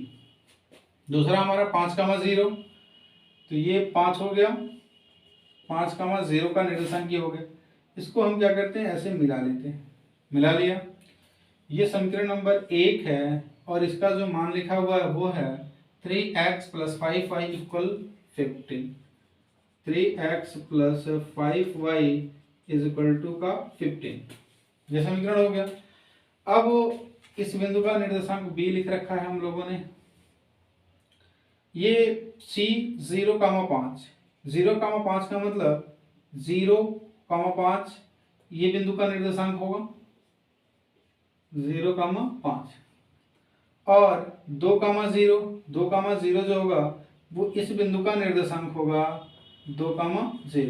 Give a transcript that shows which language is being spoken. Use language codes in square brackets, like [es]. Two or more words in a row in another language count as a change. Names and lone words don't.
[hi] दूसरा हमारा 5,0, तो ये 5 हो गया, 5,0 का निर्देशांक ये हो गया। इसको हम क्या करते हैं, ऐसे मिला लेते हैं, मिला लिया। ये समीकरण नंबर 1 है और इसका जो मान लिखा हुआ है वो है 3x + 5y = 15। 3x + 5y = 15, ये समीकरण हो गया। अब इस बिंदु का निर्देशांक b लिख रखा है हम लोगों ने। ये c 0,5, 0,5 का मतलब 0,5 ये बिंदु का निर्देशांक होगा 0,5, और 2,0 जो होगा वो इस बिंदु का निर्देशांक होगा 2,0।